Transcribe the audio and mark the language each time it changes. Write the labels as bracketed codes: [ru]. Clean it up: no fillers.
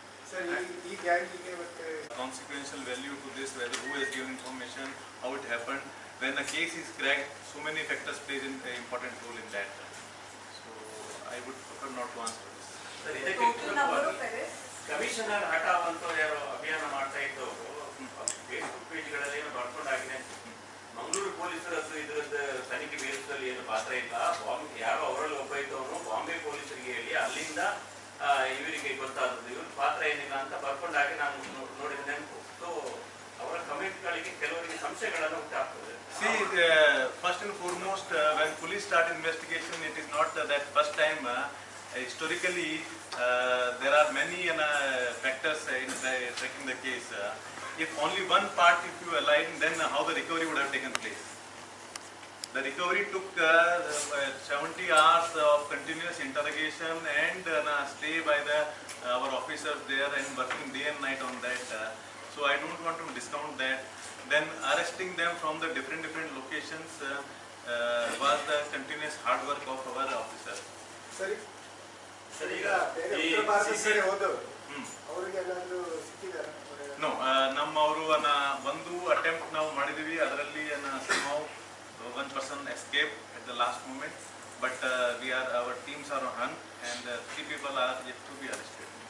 [kn] Sir, ಈ ಗ್ಯಾಂಗಿಗೆ ಮತ್ತೆ [en] Consequential value to this, whether who has given information, how it happened. When a case is cracked, so many factors play an important role in that. So I would prefer not to answer this. [kn] Sir, ಇದಕ್ಕೆ commissioner ಹಠಾವಂತ ಯಾರು ಅಭಿಯಾನ ಮಾಡ್ತಾ ಇದ್ದವರು Facebook ಪೇಜ್ಗಳಲ್ಲಿ ಏನು ಬರ್ಕೊಂಡಾಗಿದೆ. ಮಂಗಳೂರು ಪೊಲೀಸರದ್ದು ಇದರದ ತನಿಖೆ ಬೇರಿಸಲು ಏನು ಪಾತ್ರ ಇಲ್ಲ. ಯಾರೋ ಅವರಲ್ಲಿ ಒಬ್ಬ ಇದ್ದವನು ಬಾಂಬೆ ಪೊಲೀಸರಿಗೆ ಹೇಳಿ ಅಲ್ಲಿಂದ ಇವರಿಗೆ ಗೊತ್ತಾದದ್ದು, ಇವ್ರ ಪಾತ್ರ ಏನಿಲ್ಲ ಅಂತ ಬರ್ಕೊಂಡಾಗಿ ನಾನು ನೋಡಿದ ನೆನಪು. ಸೊ ಅವರ ಕಮೆಂಟ್ಗಳಿಗೆ ಕೆಲವರಿಗೆ ಸಂಶಯಗಳನ್ನು ಉಂಟಾಗ್ತದೆ. [en] See, first and foremost, when police start investigation, it is not that first time. Historically, there are many factors in tracking the case. If only one part, if you align, then how the recovery would have taken place. The recovery took 70 hours of continuous interrogation and stay by our officers there and working day and night on that. So I don't want to discount that. Then arresting them from the different locations was the continuous hard work of our officers. [kn] ಸರಿ sir, ಈಗ ಬೇರೆ ಉತ್ತರ ಭಾರತದ ಕಡೆ ಹೋದವರು ಅವರಿಗೆ ಎಲ್ಲಾದ್ರೂ ಸಿಕ್ಕಿದಾರ? [en] No, [kn] ನಮ್ಮವರು ಒಂದು ಅಟೆಂಪ್ಟ್ ನಾವು ಮಾಡಿದೀವಿ, ಅದರಲ್ಲಿ [en] somehow one person escaped at the last moment, but our teams are on hunt, and 3 people are yet to be arrested.